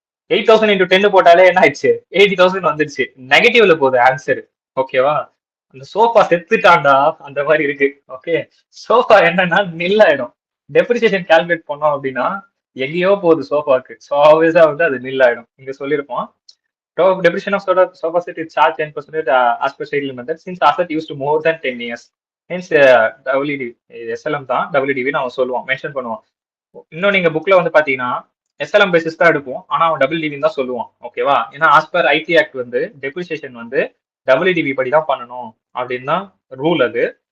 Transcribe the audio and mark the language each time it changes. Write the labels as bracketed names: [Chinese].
[Tamil] 8,000 into 10 போட்டாலே என்ன ஆயிடுச்சு? 80,000 வந்துருச்சு. நெகட்டிவ்ல போகுது ஆன்சர். ஓகேவா? அந்த சோஃபா செத்துட்டாண்டா அந்த மாதிரி இருக்கு. ஓகே, சோஃபா என்னன்னா நில் ஆயிடும். டெப்ரிசியேஷன் கால்குலேட் பண்ணோம் அப்படின்னா எங்கேயோ போகுது சோஃபாக்கு. ஸோ ஆல்வேஸா வந்து அது நில் ஆயிடும். இங்க சொல்லியிருப்போம். [English] Depreciation of sofa set is charged 10% as per schedule method since asset used more than 10 years. [Tamil] Hence WDV SLM தான் WDV நம்ம சொல்லுவோம், மென்ஷன் பண்ணுவோம். இன்னும் நீங்க புக்ல வந்து பாத்தீங்கன்னா SLM பேசிஸ் தான் எடுப்போம், ஆனா அவன் WDV தான் சொல்லுவான். ஓகேவா? ஏன்னா ஆஸ் பர் ஐடி ஆக்ட் வந்து டெப்ரிசியேஷன் வந்து WDV படி தான் பண்ணணும் அப்படின்னு தான் ரூல் அது.